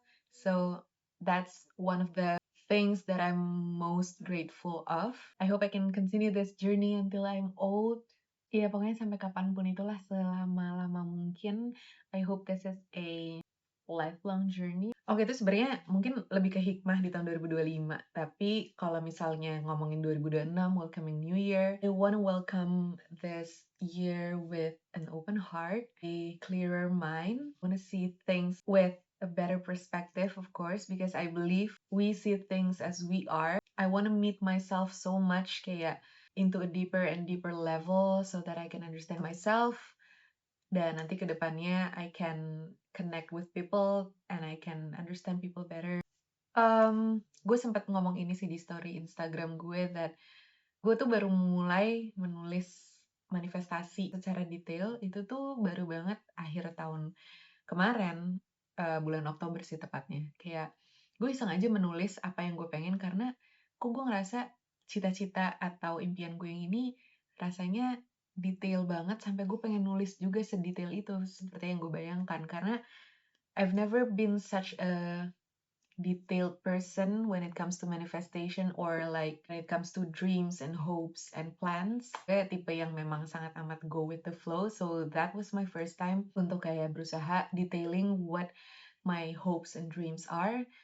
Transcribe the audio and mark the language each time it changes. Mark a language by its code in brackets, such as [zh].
[en] So that's one of the things that I'm most grateful of. I hope I can continue this journey until I'm old. [id] Iya, pokoknya sampai kapanpun itulah, selama-lama mungkin. [en] I hope this is a lifelong journey. [id] Oke, itu sebenarnya mungkin lebih ke hikmah di tahun 2025. Tapi kalau misalnya ngomongin 2026, [en] welcoming new year, I want to welcome this year with an open heart, a clearer mind. I want to see things with a better perspective, of course, because I believe we see things as we are. I want to meet myself so much, kayak into a deeper and deeper level so that I can understand myself, [id] dan nanti ke depannya [en] I can connect with people and I can understand people better. [id] Gue sempat ngomong ini sih di story Instagram gue, that gue tuh baru mulai menulis manifestasi secara detail itu tuh baru banget akhir tahun kemarin, bulan Oktober sih tepatnya. Kayak gue iseng aja menulis apa yang gue pengen, karena kok gue ngerasa cita-cita atau impian gue yang ini rasanya detail banget sampai gue pengen nulis juga sedetail itu seperti yang gue bayangkan. [en] Karena I've never been such a detailed person when it comes to manifestation, or like when it comes to dreams and hopes and plans. [id] Gue tipe yang memang sangat amat [en] go with the flow, so that was my first time [id] untuk kayak berusaha [en] detailing what my hopes and dreams are.